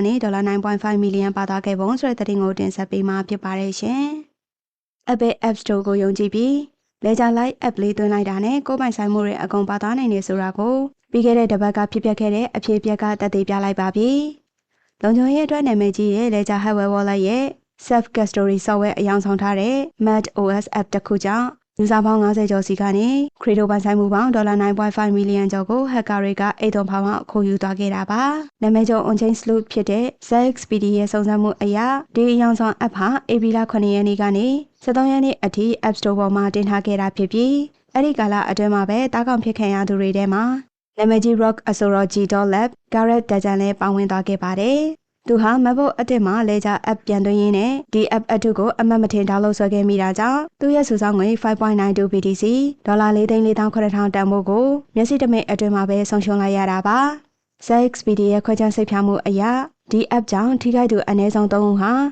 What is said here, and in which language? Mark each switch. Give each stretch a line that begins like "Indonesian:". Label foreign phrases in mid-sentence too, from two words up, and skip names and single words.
Burmese: ကနေ $9.5 million ပါသွားခဲ့ပုံဆိုတဲ့သတင်းကိုတင်ဆက်ပေးမှာဖြစ်ပါတယ်ရှင်။ Apple App Store ကိုယုံကြည်ပြီး Ledger Live App လေးသွင်းလိုက်တာနဲ့ကိုယ်ပိုင်ဆိုင်မှုတွေအကုန်ပါသွားနိုင်နေဆိုတာကိုပြီးခဲ့တဲ့တစ်ပတ်ကဖြစ်ပျက်ခဲ့တဲ့အဖြစ်အပျက်ကသက်သေပြလိုက်ပါပြီ။လုံခြုံရေးအတွက်နာမ ည်ကြီးတဲ့ Ledger Hardware Wallet ရဲ့
English: Self Custody Software
Burmese: အယောင်ဆောင်ထားတဲ့ MadOS App တစ်ခုကြောင့်ယူဇာပေါင်း90ကျော်စီကနေခရီတိုပိုင်ဆိုင်မှုပေါင်း$9.5 million ကျော်ကိုဟက်ကာတွေကအိတ်သွန်ဖောင်းအောင်ခိုးယူသွားခဲ့ တာပါ။နာမည်ကျော်
English: on-chain sleuth
Burmese: ဖြစ်တဲ့ ZXPD ရဲ့စုံစမ်းမှုအရဒီအယောင်ဆောင် app ဟာဧပြီလ9ရက်နေ့ကနေ13ရက်နေ့အထိ App Store ပေါ်မှာတင်ထားခဲ့တာဖြစ်ပြီးအဲ့ဒီကာလအတွင်းမှာပဲတားကောင်ဖြစ်ခံရသူတွေထဲမှာနာမည်ကြီး Rock Astrology.lab Garrett Dajan လည်းပါဝင်သွားခဲ့ပါတယ်။သူဟာ MacBook အသစ်မှာ Ledger App ပြန်သွင်းရင်းနဲ့ဒီ App အတုကိုအမှတ်မထင် download ဆွဲခဲ့မိတာကြောင့်သူ့ရဲ့စုဆောင်းငွေ 5.92 BTC $4,440,000 တန်ဖိုးကိုမျက်စိတမိတ်အတွင်းမှာပဲဆုံးရှုံးလိုက်ရတာပါ။ ZXPD ရဲ့ခွဲခြမ်းစိတ်ဖြာမှုအရာဒီ app ကြောင့်ထိခိုက်သူအနည်းဆုံး3ဦးဟာ